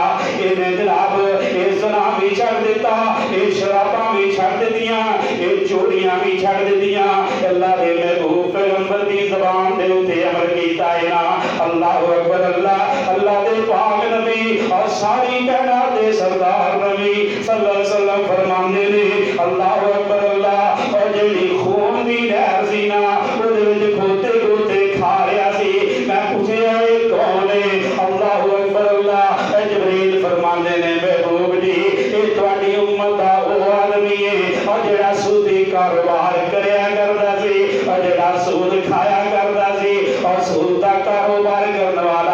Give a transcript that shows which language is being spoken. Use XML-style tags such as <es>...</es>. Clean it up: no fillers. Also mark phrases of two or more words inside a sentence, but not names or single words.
<pa>ਇਨ੍ਹਾਂ ਜਨਾਬ ਇਹ ਜ਼ਨਾ ਭੀ ਛੱਡ ਦਿੱਤਾ, ਇਹ ਸ਼ਰਾਬਾਂ ਭੀ ਛੱਡ ਦਿੱਤੀਆਂ, ਇਹ ਚੋਰੀਆਂ ਭੀ ਛੱਡ ਦਿੱਤੀਆਂ। ਅੱਲਾਹ ਦੇ ਮਹਿਬੂਬ ਪੈਗ਼ੰਬਰ ਦੀ ਜ਼ਬਾਨ ਦੇ ਉੱਤੇ ਅਮਲ ਕੀਤਾ ਹੈ ਨਾ।</pa> <ar>الله أكبر الله.</ar> <pa>ਅੱਲਾਹ ਦੇ ਪਾਕ ਨਬੀ ਔਰ ਸਾਰੀ ਕਾਇਨਾਤ ਦੇ ਸਰਦਾਰ ਨਬੀ</pa> <ar>صلى الله عليه وسلم</ar> <pa>ਫ਼ਰਮਾਂਦੇ ਨੇ</pa> <ar>الله أكبر الله.</ar> <pa>ਔਰ ਜਿਹੜੀ ਖ਼ੂਨ ਦੀ ਲਹਿਰ ਸੀ ਨਾ ਓਦੇ ਵਿਚ ਗੋਤੇ ਗੋਤੇ ਖਾ ਰਿਹਾ ਸੀ, ਮੈਂ ਪੁੱਛਿਆ ਇਹ ਕੌਣ ਹੈ?</pa> <ar>الله أكبر الله.</ar> <pa>ਜਬਰੀਲ ਫ਼ਰਮਾਂਦੇ ਨੇ ਮਹਿਬੂਬ ਜੀ ਇਹ ਤੁਹਾਡੀ ਉੱਮਤ ਦਾ ਓ ਆਦਮੀ ਹੈ ਔਰ ਜਿਹੜਾ ਸੂਦੀ ਕਾਰੋਬਾਰ ਕਰਿਆ ਕਰਦਾ ਸੀ ਔਰ ਜਿਹੜਾ ਸੂਦ ਖਾਇਆ ਕਰਦਾ ਸੀ ਔਰ ਸੂਦ ਦਾ ਕਾਰੋਬਾਰ ਕਰਨੇ ਵਾਲਾ।</pa>